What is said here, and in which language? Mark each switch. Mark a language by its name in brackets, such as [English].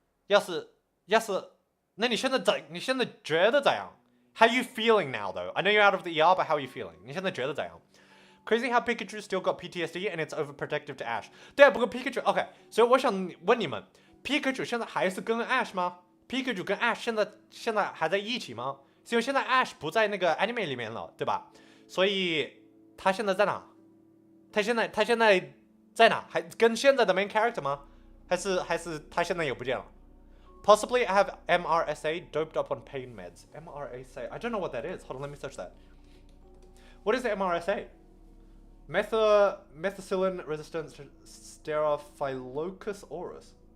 [Chinese] 要是，那你现在觉得怎样 ？ How are you feeling now, though? [English] I know you're out of the ER, but how are you feeling? 你现在觉得怎样？Crazy how Pikachu still got PTSD and it's overprotective to Ash. [Chinese] 对啊，不过 Pikachu OK， 所以我想问你们 ，Pikachu 现在还是跟 Ash 吗 ？Pikachu 跟 Ash 现在还在一起吗？是因为现在 Ash 不在那个 anime 里面了，对吧？所以他现在在哪？他现在在哪？还跟现在的 main character 吗？还是他现在也不见了？ [English] Possibly I have MRSA doped up on pain meds. MRSA. I don't know what that is. Hold on, let me search that. What is the MRSA? Methicillin resistant Staphylococcus aureus.